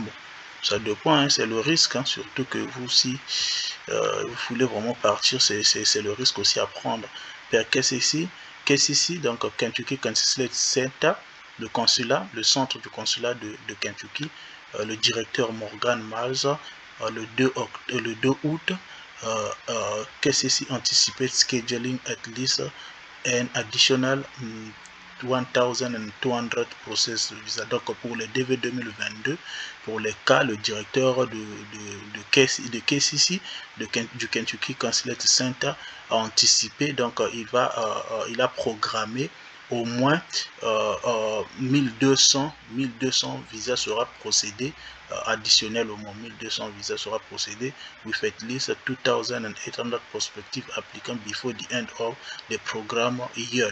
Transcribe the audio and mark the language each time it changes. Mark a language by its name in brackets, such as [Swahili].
[French] Bon, ça dépend, hein, c'est le risque, hein, surtout que vous, si vous voulez vraiment partir, c'est le risque aussi à prendre. Qu'est-ce ici? Donc Kentucky Consulate Center, le consulat, le centre du consulat de Kentucky, le directeur Morgan Miles, le 2 août, qu'est-ce ici? [English] Anticipate scheduling at least an additional 1200 process visa. [French] Donc pour le DV 2022, pour les cas, le directeur du KCC, du Kentucky Consulate Center, a anticipé, donc il a programmé au moins 1200 visas sera procédé, additionnel au moins 1200 visas sera procédé, [English] with at least 2800 prospective applicants before the end of the program year.